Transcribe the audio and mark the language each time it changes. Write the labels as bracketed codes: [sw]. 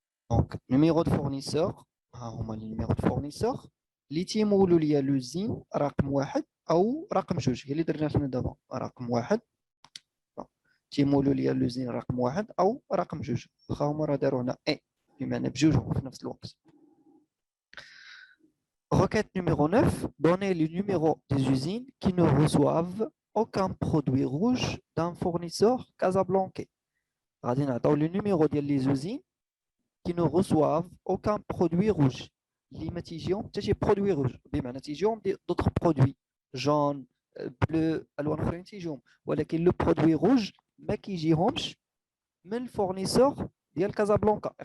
[ar] دونك نيميرو دو فورنيسور، ها هما لي نيميرو دو فورنيسور اللي تيمولوا ليا لوزين رقم واحد او رقم جوج، هي اللي درنا حنا دابا رقم واحد تيمولوا ليا لوزين رقم واحد او رقم جوج، واخا هما راه داروا هنا اي بمعنى بجوجهم في نفس الوقت. [fr] Requête numéro 9, donnez le numéro des usines qui ne reçoivent aucun produit rouge d'un fournisseur casablancais. [ar] غادي نعطيو [fr] le numéro [ar] ديال [fr] les usines qui ne reçoivent aucun produit rouge [ar] اللي ما تيجيهم حتى شي برودوي روج، بمعنى تيجيهم [fr] d'autres produits [ar] جون بلو الوان اخرين تيجيهم، ولكن لو برودوي روج ما كيجيهمش من الفورنيسور ديال كازابلانكا.